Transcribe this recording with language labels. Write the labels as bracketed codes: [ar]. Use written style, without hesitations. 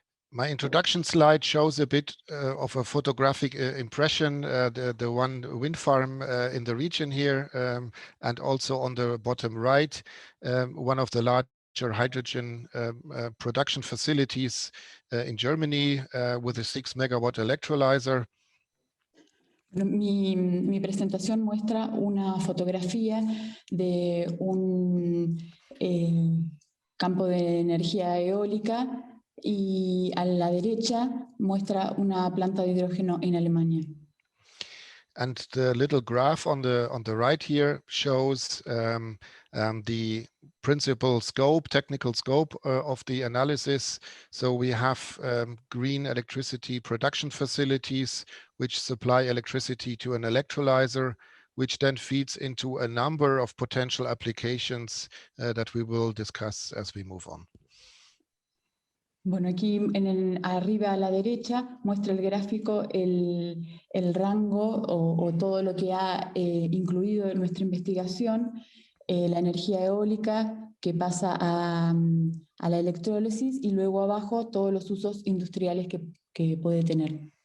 [en] My introduction slide shows a bit of a photographic impression, the one wind farm in the region here, and also on the bottom right, one of the larger hydrogen production facilities in Germany with a 6 megawatt electrolyzer. [es] Mi presentación muestra una fotografía de un campo de energía eólica y a la derecha muestra una planta de hidrógeno en Alemania. [en] And the little graph on the right here shows the principal scope, technical scope of the analysis. So we have green electricity production facilities which supply electricity to an electrolyzer, which then feeds into a number of potential applications that we will discuss as we move on. [es] Bueno, aquí arriba a la derecha muestra el gráfico el rango o todo lo que ha incluido en nuestra investigación, la energía eólica que pasa a la electrólisis y luego abajo todos los usos industriales que puede tener.